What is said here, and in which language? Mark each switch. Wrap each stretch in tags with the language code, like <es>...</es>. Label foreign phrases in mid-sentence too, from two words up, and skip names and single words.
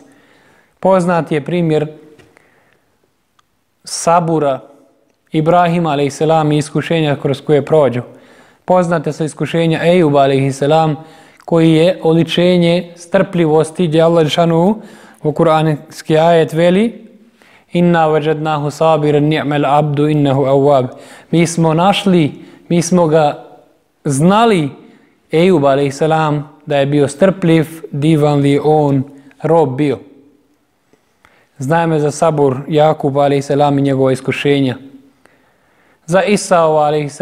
<bs>Poznat je primjer sabura Ibrahima a.s. i iskušenja kroz koje prođu. Poznate su iskušenja Ejuba a.s. koji je oličenje strpljivosti gdje Allah dželešanu u kuranski ajet veli</bs> <ar>إنا وجدناه صابرا نعم العبد إنه أواب.</ar> <bs>Mi smo ga znali, Ejub a.s. da je bio strpljiv, divan li on rob bio. Znajme za sabur Jakub a.s. i njegova iskušenja. Za Isao a.s.</bs>